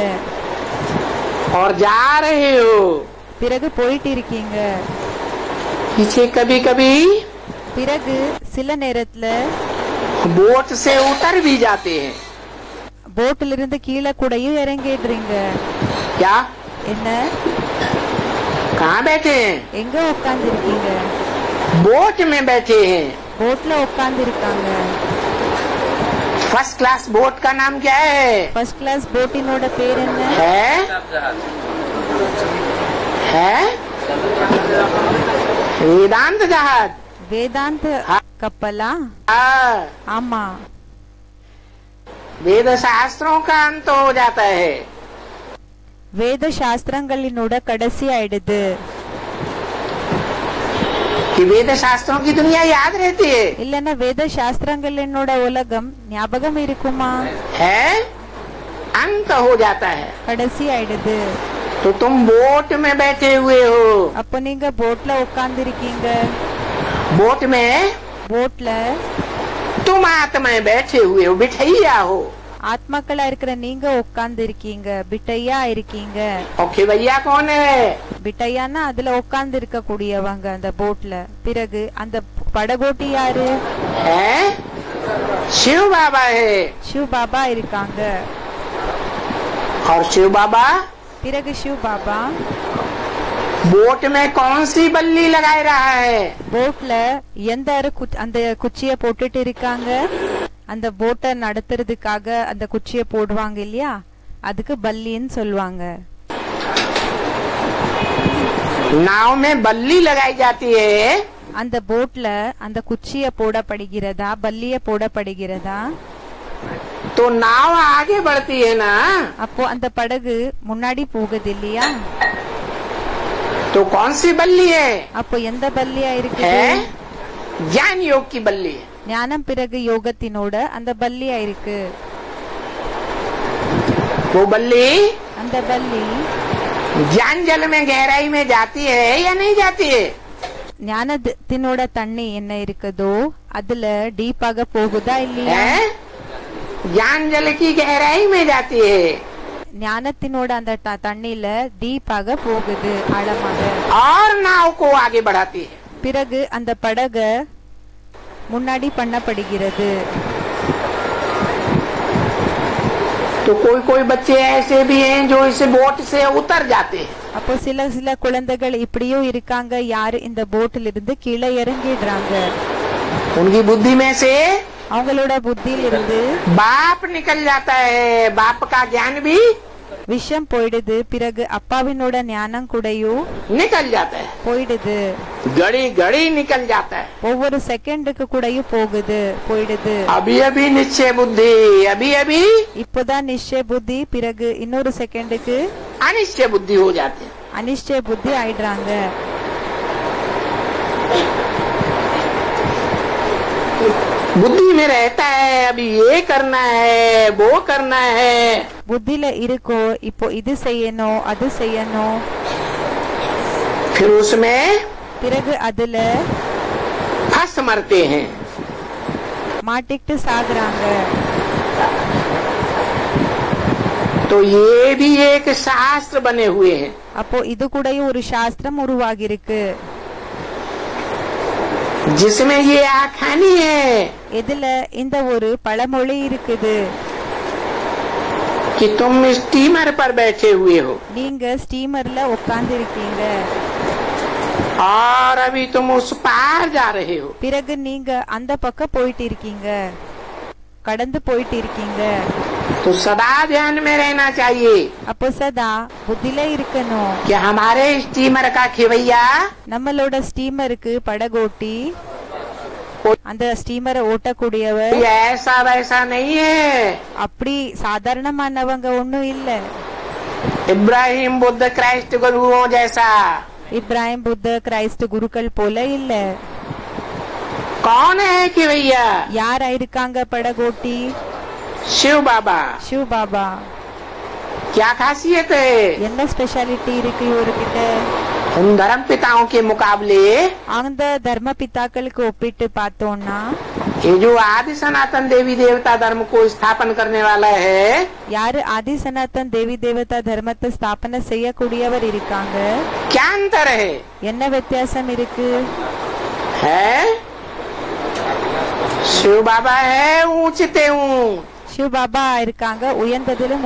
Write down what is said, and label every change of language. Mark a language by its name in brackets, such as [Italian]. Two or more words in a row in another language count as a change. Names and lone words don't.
[Hindi] और जा रहे हो। [Tamil] பிறகு போயிட்டு இருக்கீங்க. [Hindi] पीछे कभी कभी [Tamil] பிறகு சில நேரத்துல [Hindi] बोट से उतर भी जाते हैं। [Tamil] போட்ல இருந்து கீழே கூடயும் இறங்கிடுறீங்க. [Hindi] क्या [Tamil] என்ன [Hindi] कहाँ बैठे हैं? [Tamil] எங்க உட்கார்ந்து இருக்கீங்க? [Hindi] बोट में बैठे हैं। [Tamil] போட்ல உட்கார்ந்து இருக்காங்க. [English] first class [Hindi] बोट का नाम क्या है? [English] first class [Tamil] போட்டினோட பேர் என்ன? [Hindi] है वेदांत जहाज। [Tamil] வேதாந்த [Hindi] हाँ। [Tamil] கப்பலா? [Hindi] हाँ, [Tamil] ஆமா. [Hindi] वेद शास्त्रों का अंत हो जाता है। [Tamil] வேத சாஸ்திரங்களினோட கடைசி ஆயிடுது. [Hindi] कि वेद शास्त्रों की दुनिया याद रहती है। [Tamil] இல்லன்னா வேத சாஸ்திரங்களினோட உலகம் ஞாபகம் இருக்குமா? [Hindi] है अंत हो जाता है। [Tamil] கடைசி ஆயிடுது. [Hindi] तो तुम बोट में बैठे हुए हो। [Tamil] அப்போ நீங்க போட்ல உட்கார்ந்து இருக்கீங்க. [Hindi] बोट में [Tamil] போட்ல [Hindi] तुम आत्माएं बैठे हुए हो, बिठैया हो। [Tamil] ஆத்மாக்களா இருக்கிற நீங்க உட்கார்ந்து இருக்கீங்க. பிட்டையா இருக்கீங்க. [Hindi] और खिवैया कौन है? [Tamil] பிட்டையானா அதுல உட்கார்ந்து இருக்க கூடியவங்க அந்த போட்ல. பிறகு அந்த படகோட்டி யாரு? [Hindi] है शिव बाबा है। [Tamil] சிவ் பாபா இருக்காங்க. [Hindi] और शिव बाबा [Tamil] பிறகு சிவ் பாபா [Hindi] बोट में कौन सी बल्ली लगाए रहा है? [Tamil] போட்ல எந்த அந்த குச்சிய போட்டுட்டு இருக்காங்க? அந்த போட்டை நடத்துறதுக்காக அந்த குச்சிய போடுவாங்க இல்லையா, அதுக்கு பல்லின்னு சொல்லுவாங்க. [Hindi] नाव में बल्ली लगाई जाती है। [Tamil] அந்த போட்ல அந்த குச்சிய போடப்படுகிறதா, பல்லிய போடப்படுகிறதா? [Hindi] तो नाव आगे बढ़ती है ना। [Tamil] அப்போ அந்த படகு முன்னாடி போகுது இல்லையா? [Hindi] तो कौन सी बल्ली है? [Tamil] அப்போ எந்த பல்லியா இருக்கு? [Hindi] है ज्ञान योग की बल्ली है। [Tamil] ஞானம் பிறகு யோகத்தினோட அந்த பல்லியா இருக்கு. [Hindi] वो बल्ली [Tamil] அந்த பல்லி [Hindi] ज्ञान जल में गहराई में जाती है या नहीं जाती है? [Tamil] ஞானத்தினோட தண்ணி என்ன இருக்குதோ அதுல டீப்பாக போகுதா இல்லையா? [Hindi] हैं? ज्ञान जल की गहराई में जाती है [Tamil] ஞானத்தினோட அந்த தண்ணில டீப்பாக போகுது, ஆழமாக. [Hindi] और नाव को आगे बढ़ाती है. [Tamil] பிறகு அந்த படக முன்னாடி பண்ணப்படுகிறது. [Hindi] तो कोई कोई बच्चे ऐसे भी हैं जो इस बोट से उतर जाते हैं. [Tamil] அப்போ சில சில குழந்தைகள் இப்படியும் இருக்காங்க, யாரு இந்த போட்டில் இருந்து கீழே இறங்கிடுறாங்க. [Hindi] उनकी बुद्धि में से [Tamil] அவங்களோட புத்தியில இருந்து [Hindi] बाप निकल जाता है. बाप का ज्ञान भी [Tamil] விஷம் போயிடுது. பிறகு அப்பாவினோட ஞானம் கூடயும் [Hindi] निकल जाता है. [Tamil] போயிடுது. [Hindi] घड़ी घड़ी निकल जाता है. [Tamil] ஒவ்வொரு செகண்டுக்கு கூடயும் போகுது, போயிடுது. [Hindi] अभी अभी निश्चय बुद्धि, अभी अभी [Tamil] இப்போதான் நிச்சய புத்தி, பிறகு இன்னொரு செகண்டுக்கு [Hindi] अनिश्चय बुद्धि हो जाती है. [Tamil] அனிஷ்டய புத்தி ஆயிடுறாங்க. [Hindi] बुद्धि में रहता है अभी ये करना है वो करना है. [Tamil] புத்தியில இருக்கோ இப்போ இது செய்யணும் அது செய்யணும். [Hindi] फिर उसमें [Tamil] பிறகு அதுல [Hindi] फंस मरते हैं. [Tamil] மாட்டிக்கிட்டு சாகுறாங்க. [Hindi] तो ये भी एक शास्त्र बने हुए हैं. [Tamil] அப்போ இது கூடயும் ஒரு சாஸ்திரம் உருவாகி இருக்கு. [Hindi] जिसमें ये आखानी है [Tamil] இதுல இந்த ஒரு பழமொழி இருக்குது. [Hindi] कि तुम स्टीमर पर बैठे हुए हो [Tamil] நீங்க ஸ்டீமர்ல உட்கார்ந்து இருக்கீங்க, [Hindi] और अभी तुम उस पार जा रहे हो. [Tamil] பிறகு நீங்க அந்த பக்கம் போயிட்டு இருக்கீங்க, கடந்து போயிட்டு இருக்கீங்க. [Hindi] तो सदा ध्यान में रहना चाहिए [Tamil] அப்போ சதா புத்தியில இருக்கணும். [Hindi] कि हमारे स्टीमर का खिवैया [Tamil] நம்மளோட ஸ்டீமருக்கு படகோட்டி அந்த ஸ்டீமரை ஓட்டக்கூடியவர் [Hindi] कोई ऐसा वैसा नहीं है. [Tamil] அப்படி சாதாரணமானவங்க ஒண்ணும் இல்ல. [Hindi] इब्राहिम बुद्ध क्राइस्ट गुरुओं जैसा. [Tamil] இப்ராஹிம் புத்த கிரைஸ்ட் குருக்கள் போல இல்ல. [Hindi] कौन है खिवैया? [Tamil] யார் இருக்காங்க படகோட்டி? [Hindi] शिव बाबा. [Tamil] சிவ பாபா. [Hindi] क्या खासियत है? [Tamil] என்ன ஸ்பெஷாலிட்டி இருக்கு இவர்கிட்ட? [Hindi] उन धर्म पिताओं के मुकाबले [Tamil] அந்த தர்ம பிதாக்களுக்கு ஒப்பிட்டு பார்த்தோம்னா [Hindi] ये जो आदि सनातन देवी देवता धर्म को स्थापन करने वाला है, [Tamil] யாரு [Hindi] आदि सनातन देवी देवता [Tamil] தர்மத்தை ஸ்தாபனை செய்யக்கூடியவர் இருக்காங்க, [Hindi] क्या अंतर है? [Tamil] என்ன வித்தியாசம் இருக்கு? [Hindi] है शिव बाबा है ऊंचते ऊंच, [Tamil] சிவ பாபா இருக்காங்க உயர்ந்ததிலும்